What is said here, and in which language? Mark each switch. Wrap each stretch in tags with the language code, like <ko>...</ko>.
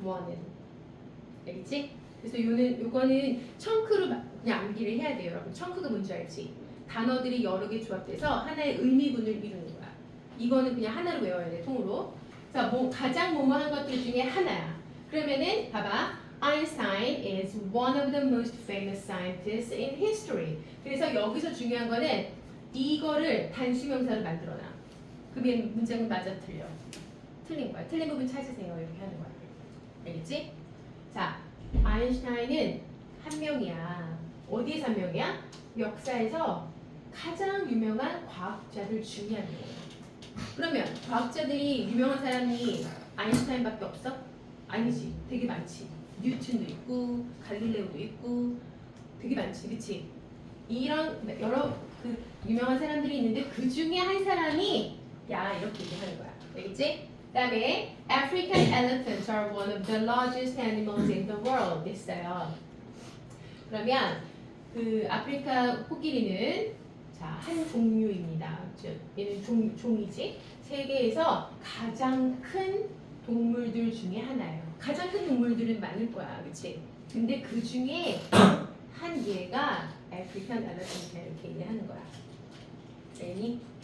<ko>one은. 알겠지? 그래서 요거는 청크로 그냥 암기를 해야 돼요, 여러분. 청크가 뭔지 알지? 단어들이 여러 개 조합돼서 하나의 의미분을 이루는 거야. 이거는 그냥 하나로 외워야 돼, 통으로. 자, 가장 뭐뭐한 것들 중에 하나야. 그러면은 봐봐.</ko> <en>Einstein is one of the most famous scientists in history.</en> <ko>그래서 여기서 중요한 거는 이거를 단수명사로 만들어놔. 그러면 문장은 맞아 틀려. 틀린 거야. 틀린 부분 찾으세요. 이렇게 하는 거야. 알겠지? 자, 아인슈타인은 한 명이야. 어디에서 한 명이야? 역사에서 가장 유명한 과학자들 중에 한 명이야. 그러면 과학자들이 유명한 사람이 아인슈타인밖에 없어? 아니지. 되게 많지. 뉴턴도 있고 갈릴레오도 있고 되게 많지, 그렇지? 이런 여러 그 유명한 사람들이 있는데 그 중에 한 사람이 야 이렇게 얘기하는 거야, 알겠지? 그다음에</ko> <en>African elephants are one of the largest animals in the world</en> <ko>있어요. 그러면 그 아프리카 코끼리는 자, 한 종류입니다. 얘는 종이지. 세계에서 가장 큰 동물들 중에 하나예요. 가장 큰 동물들은 많을 거야, 그렇지? 근데 그 중에 한 얘가 아프리칸 엘리펀트 이렇게 얘기하는 거야. 알니?</ko>